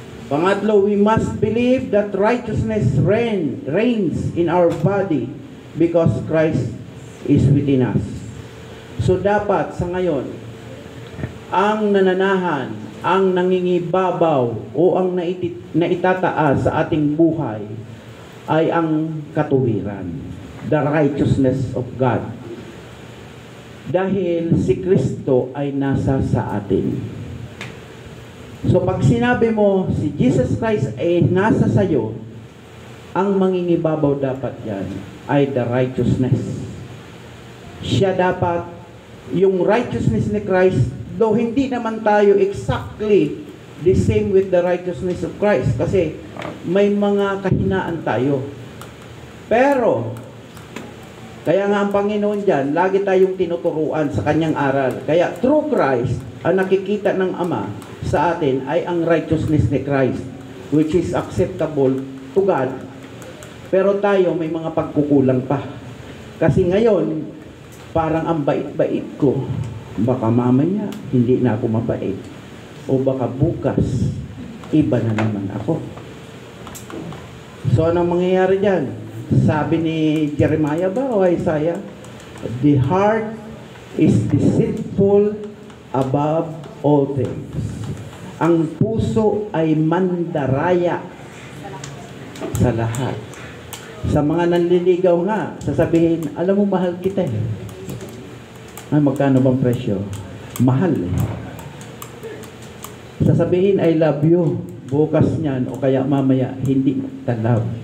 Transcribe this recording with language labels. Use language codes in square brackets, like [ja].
[en] Pangatlo, we must believe that righteousness reigns in our body because Christ is within us. [tl] So dapat sa ngayon, ang nananahan, ang nangingibabaw o ang naitataas sa ating buhay ay ang katuwiran, [en] the righteousness of God. [tl] Dahil si Kristo ay nasa sa atin. So pag sinabi mo si Jesus Christ ay nasa sa iyo, ang mangingibabaw dapat yan ay the righteousness. Siya dapat, yung righteousness ni Christ, though hindi naman tayo exactly [en] the same with the righteousness of Christ. [tl] Kasi may mga kahinaan tayo. Pero, kaya nga ang Panginoon dyan, lagi tayong tinuturuan sa kanyang aral. Kaya through Christ, ang nakikita ng Ama sa atin ay ang righteousness ni Christ, [en] which is acceptable to God. [tl] Pero tayo may mga pagkukulang pa. Kasi ngayon, parang ang bait-bait ko. Baka mamaya, hindi na ako mabait. O baka bukas, iba na naman ako. So, anong mangyayari dyan? Sabi ni Jeremiah ba o Isaiah? [en] The heart is deceitful above all things. [tl] Ang puso ay mandaraya sa lahat. Sa mga nanliligaw nga, sasabihin, alam mo, mahal kita eh. Ay, magkano bang presyo? Mahal eh. Sasabihin, [en] I love you. [tl] Bukas niyan, o kaya mamaya, hindi ta love.